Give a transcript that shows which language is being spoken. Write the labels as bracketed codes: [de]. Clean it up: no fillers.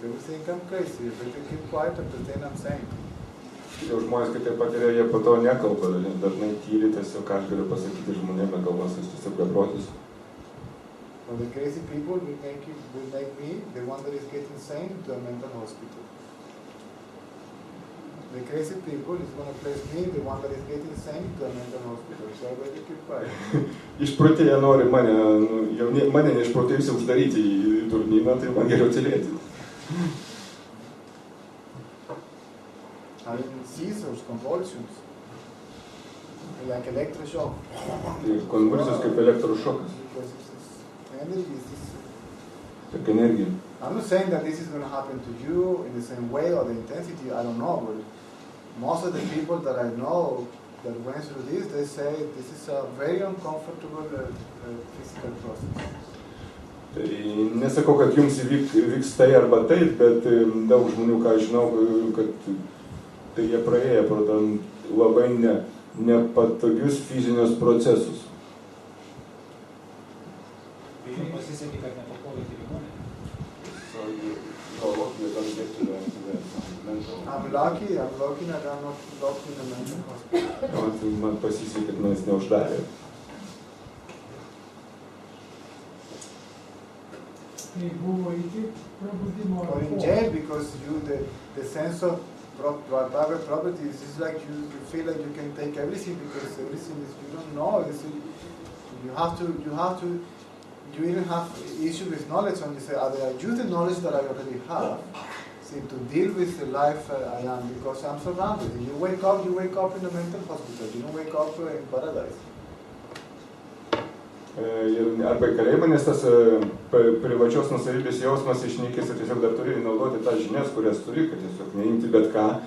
[en] They will think I'm crazy. If they keep quiet and pretend I'm saying. [lt] Jau žmonės, kai tai patiria, jie po to nekalba, dažnai tyli, tiesiog ką aš galiu pasakyti žmonėm, galvas, jis tiesiog beprotis. [en] But the crazy people will make me, the one that is getting sane, to a mental hospital. The crazy people is going to place me, the one that is getting sane, to a mental hospital. So I better keep quiet. [lt] Išprotėję nori mane neišprotėjusi uždaryti į durnyną, tai man geriau tylėti. [en] Having seizures, convulsions, like electroshock. [lt] Tai konvulsijos kaip elektrošokas. [en] Because it's energy, [lt] Kaip energija. [en] I'm not saying that this is going to happen to you in the same way or the intensity, I don't know, but most of the people that I know that went through this, they say this is a very uncomfortable physical process. [lt] Tai nesakau, kad jums vyks tai arba taip, bet daug žmonių, ką žinau, kad tai jie praėję pro tam labai nepatogius fizinius procesus. Tai pasisekė, kad nepapuolė į ligoninę. [en] So you're lucky you don't get to the mental. I'm lucky that I'm not locked in the mental hospital. Man pasisekė, kad manęs neuždarė. Tai buvo iki prabudimo. Or in jail because the sense of private property is like you feel like you can take everything because everything is you don't know. You even have issue with knowledge when you say, I use the knowledge that I already have, see, to deal with the life I am because I'm surrounded. You wake up in a mental hospital. You don't wake up in paradise. [lt] Arba į kalėjimą, nes tas privačios nusavybės jausmas išnykęs ir tiesiog dar turi naudoti tas žinias, kurias turi, kad tiesiog neimti bet ką.